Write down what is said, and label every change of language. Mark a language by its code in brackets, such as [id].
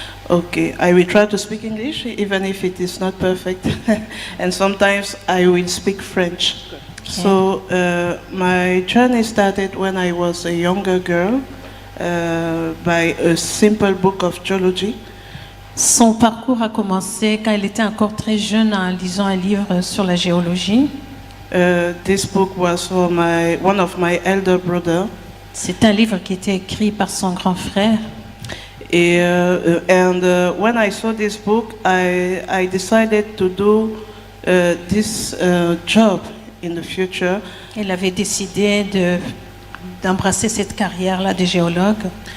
[en] Okay, I will try to speak English even if it is not perfect, and sometimes I will speak French. Okay. So my journey started when I was a younger girl by a simple book of geology. [fr] Son parcours a commencé quand il était encore très jeune en lisant un livre sur la géologie. [en] This book was for one of my elder brother. [fr] C'est un livre qui était écrit par son grand frère. [en] And when I saw this book, I decided to do this job in the future. [fr] Il avait décidé d'embrasser cette carrière-là de géologue.